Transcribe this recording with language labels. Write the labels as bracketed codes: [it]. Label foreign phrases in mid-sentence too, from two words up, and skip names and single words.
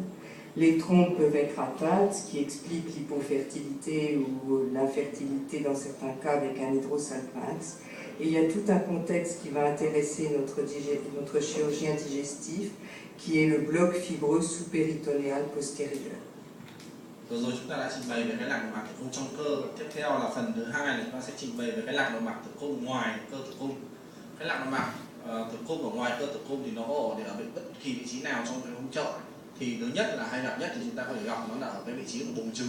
[fr] Les trompes peuvent être atteintes, ce qui explique l'hypofertilité ou l'infertilité dans certains cas avec un hydrosalpinx. Et il y a tout un contexte qui va intéresser notre chirurgien digestif, qui est le bloc fibreux sous-péritonéal postérieur. [vi] Vừa rồi chúng ta đã trình bày về cái lạc nội mạc tử cung trong cơ. Tiếp theo là phần thứ hai là chúng ta sẽ trình bày về cái lạc nội mạc tử cung ngoài cơ tử cung. Cái lạc nội mạc tử cung ở ngoài cơ tử cung thì nó có để ở bất kỳ vị trí nào trong cái ống chậu. Thì thứ nhất là hay gặp nhất thì chúng ta có thể gặp nó là ở cái vị trí của buồng trứng.